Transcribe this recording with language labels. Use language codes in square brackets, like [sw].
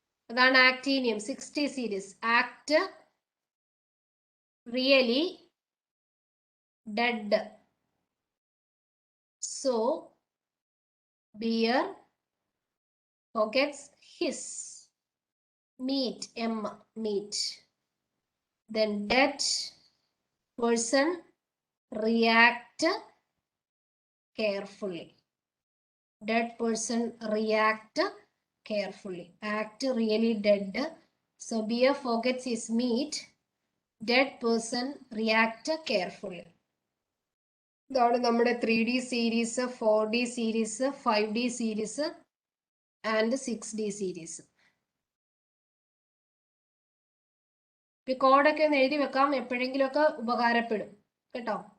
[ml] അതാണ് actinium 6D series. [en] Act really dead, so bear forgets his, meat M, meat. Then dead person react carefully. Dead person react carefully. Act really dead, so bear forgets his meat. Dead person react carefully. [ml] ഇതാണ് നമ്മുടെ 3D series, 4D series, 5D series and 6D series. ഈ കോഡൊക്കെ ഒന്ന് എഴുതി വെക്കാം, എപ്പോഴെങ്കിലും ഒക്കെ ഉപകാരപ്പെടും കേട്ടോ.